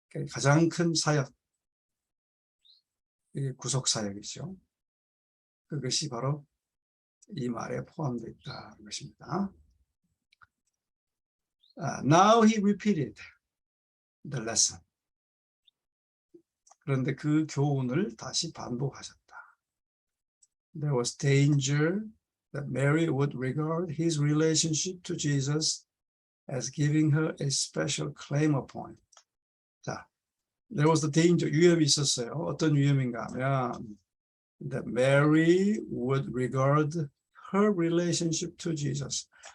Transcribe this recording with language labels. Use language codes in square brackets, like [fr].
[ko] 가장 큰 사역, 구속 사역이죠. 그것이 바로 이 말에 포함되어 있다는 것입니다. [en] Now he repeated the lesson. [ko] 그런데 그 교훈을 다시 반복하셨다. [en] There was danger that Mary would regard his relationship to Jesus as giving her a special claim upon him. 자, there was the danger, [ko] 위험이 있었어요. 어떤 위험인가 하면 [en] that Mary would regard her relationship to Jesus.